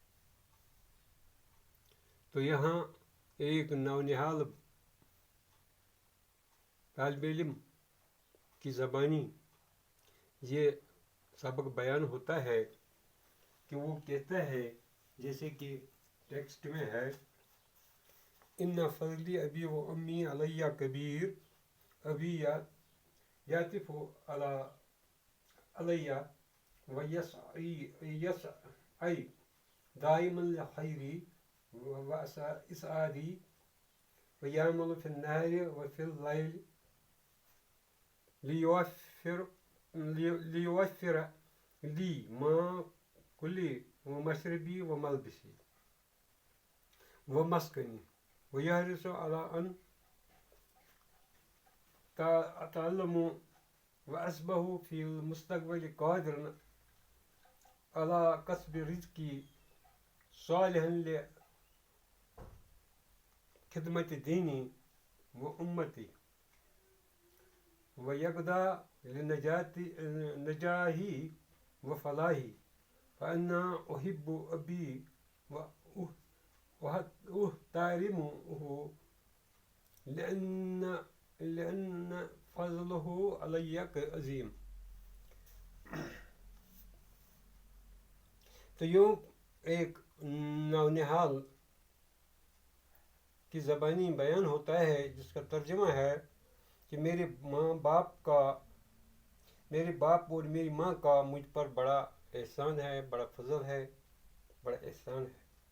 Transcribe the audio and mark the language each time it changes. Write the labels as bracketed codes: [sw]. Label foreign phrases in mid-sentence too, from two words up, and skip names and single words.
[ur] تو یہاں ایک نونہال طالب علم کی زبانی یہ سبق بیان ہوتا ہے کہ وہ کہتا ہے جیسے کہ ٹیکسٹ میں ہے [ar] ان فضلی ابی و امی علیہ کبیر. ابی یعطف علیہ و یسعی دائما لخیری و اسعادی و یعمل فی النہار و فی اللیل لیوفر لی ما کلی و مشربی و ملبسی و مسکنی و یحرص علی ان أتعلم وأصبح في المستقبل قادرا على كسب رزقي صالحا لخدمة ديني وأمتي ويقضى لنجاحي وفلاحي. فأنا أحب أبي وأحترمه لأن فضله علي عظیم. [ur] تو یوں ایک نونہال کی زبانی بیان ہوتا ہے جس کا ترجمہ ہے کہ میرے باپ اور میری ماں کا مجھ پر بڑا احسان ہے، بڑا فضل ہے، بڑا احسان ہے.